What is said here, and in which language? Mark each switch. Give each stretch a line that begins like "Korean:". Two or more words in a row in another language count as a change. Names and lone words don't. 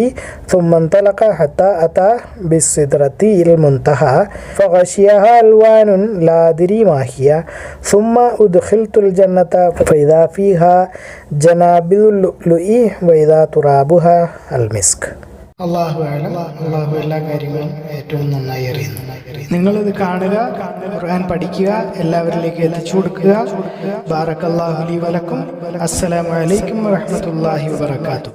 Arabic: ثم انطلق حتى أتى بالسدرة المنتهى فغشيها ألوان لا أدري ما هي. ثم أدخلت الجنة فإذا فيها جنابذ اللؤلؤ وإذا ترابها المسك. الله أعلم.
Malayalam: അള്ളാഹു എല്ലാ കാര്യങ്ങളും ഏറ്റവും നന്നായി അറിയുന്നു. നിങ്ങളിത് കാണുക, ഖുർആൻ പഠിക്കുക, എല്ലാവരിലേക്ക് എത്തിച്ചു കൊടുക്കുക.
Arabic: بارك الله لي ولكم. السلام عليكم ورحمة الله وبركاته.